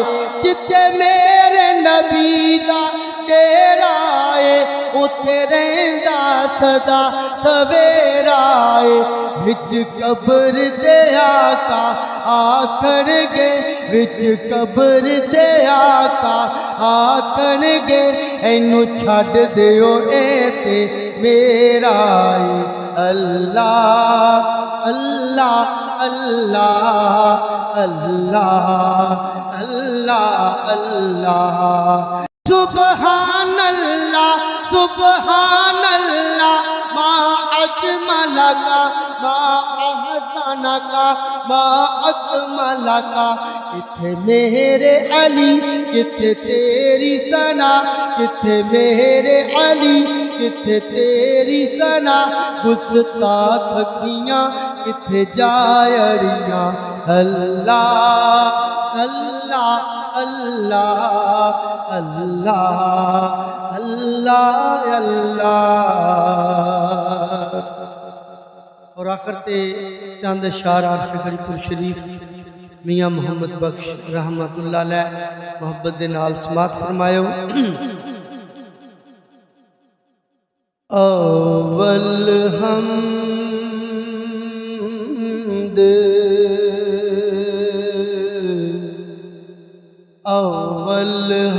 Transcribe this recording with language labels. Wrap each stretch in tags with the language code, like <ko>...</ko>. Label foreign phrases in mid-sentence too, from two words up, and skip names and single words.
<pa>جتھے میرے نبی دا ڈیرا ہے اوتھے رہندا سدا سویرا ہے. وچ قبر دے آقا آکھنگے وچ قبر دے آقا آکھنگے اینوں چھڈ دیو اے تے میرا ہے.</pa> <ar>الله الله الله الله الله الله. سبحان الله سبحان الله ما أجملك ما أحسنك ما أكملك.</ar> <pa>کتھے میرے علی کتھے تیری ثنا کتھے میرے علی کتھے تیری ثنا. گستاخ کیاں کتھے زائریاں.</pa> <ar>الله الله الله الله الله الله.</ar> <pa>اور آخر تے چند اشعار عارف گڑی پور شریف میاں محمد بخش</pa> <ar>رحمة الله عليه</ar> <pa>محبت دے نال سماعت فرمایو. اول حمد اول</pa>